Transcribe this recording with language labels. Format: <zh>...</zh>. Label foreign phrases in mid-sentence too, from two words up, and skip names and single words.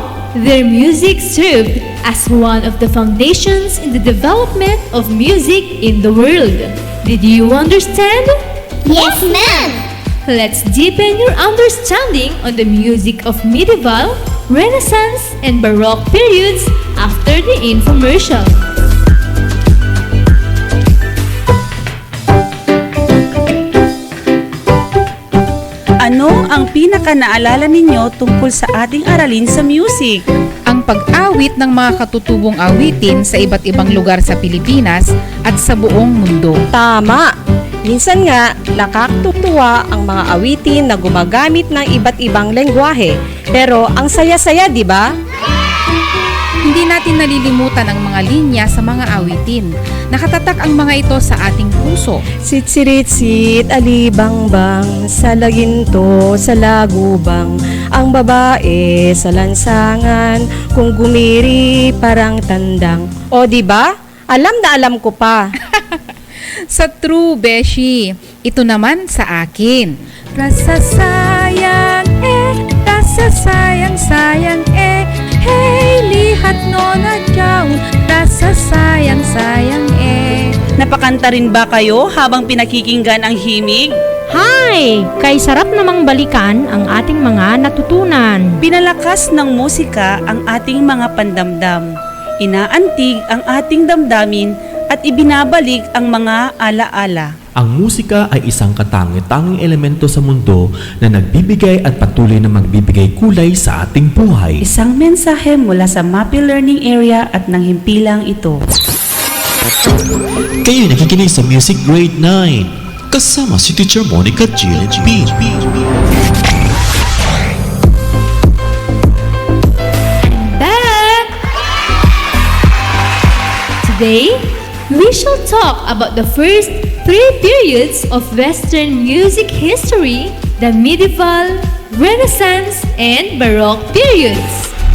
<en>Their music served as one of the foundations in the development of music in the world. Did you understand? Yes, ma'am. Let's deepen your understanding on the music of medieval, Renaissance, and Baroque periods after the infomercial.</en> <tl>Ano ang pinaka-naalala ninyo tungkol sa ating aralin sa music? Ang pag-awit ng mga katutubong awitin sa iba't ibang lugar sa Pilipinas at sa buong mundo. Tama! Minsan nga, nakakatutuwa ang mga awitin na gumagamit ng iba't ibang lengguwahe. Pero ang saya-saya, di ba? Hindi natin nalilimutan ang mga linya sa mga awitin. Nakatatak ang mga ito sa ating puso. Sitsiritsit, alibangbang, sa laginto, sa lagubang, ang babae sa lansangan, kung gumiri parang tandang. O di ba? Alam na alam ko pa. Sa true, Beshi. Ito naman sa akin.</tl> <ms>Rasa sayang rasa sayang hey, lihat no na jaun, rasa sayang</ms> <tl>Napakanta rin ba kayo habang pinakikinggan ang himig? Hi! Kay sarap namang balikan ang ating mga natutunan. Pinalakas ng musika ang ating mga pandamdam. Inaantig ang ating damdamin at ibinabalik ang mga alaala. Ang musika ay isang katangi-tanging elemento sa mundo na nagbibigay at patuloy na magbibigay kulay sa ating buhay. Isang mensahe mula sa MAPEH Learning Area at ng himpilang ito. Kayo nakikinig sa Music Grade 9 kasama si Teacher Monica Jill B.</tl> <en>Back! Today, we shall talk about the first 3 periods of Western music history, the medieval, Renaissance, and Baroque periods.</en>